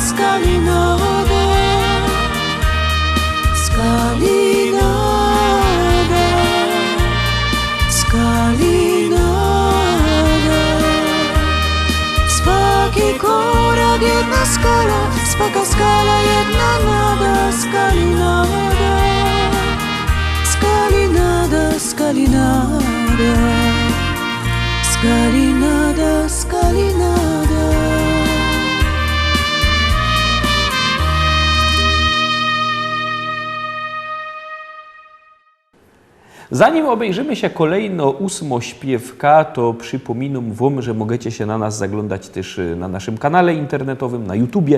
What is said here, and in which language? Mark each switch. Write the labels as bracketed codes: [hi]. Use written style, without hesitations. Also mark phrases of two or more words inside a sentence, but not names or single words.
[hr] Skalinada, Skalinada, Skalinada, swaki korak, jedna skala, swaka skala, jedna nada. Skalinada, Skalinada, Skalinada, Skalinada, Skalinada. [pl] Zanim obejrzymy się kolejno 8 śpiewka, to przypominam Wam, że możecie się na nas zaglądać też na naszym kanale internetowym, na YouTubie.